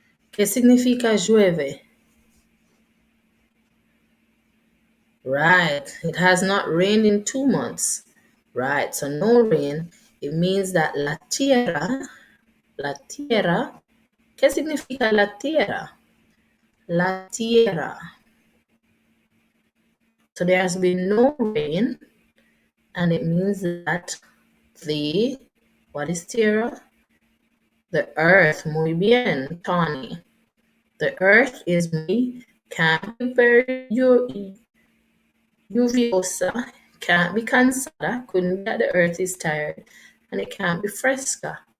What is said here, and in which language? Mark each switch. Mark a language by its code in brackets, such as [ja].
[es] ¿Qué significa llueve? [en] Right. It has not rained in 2 months. Right. So no rain. It means that la tierra. [es] ¿Qué significa la tierra? La tierra. [en] So there has been no rain, and it means that what is tierra? The earth. [es] Muy bien, [en] Tony. The earth is muy, can't be very lluviosa, can't be cansada, couldn't be that the earth is tired, and it can't be fresca.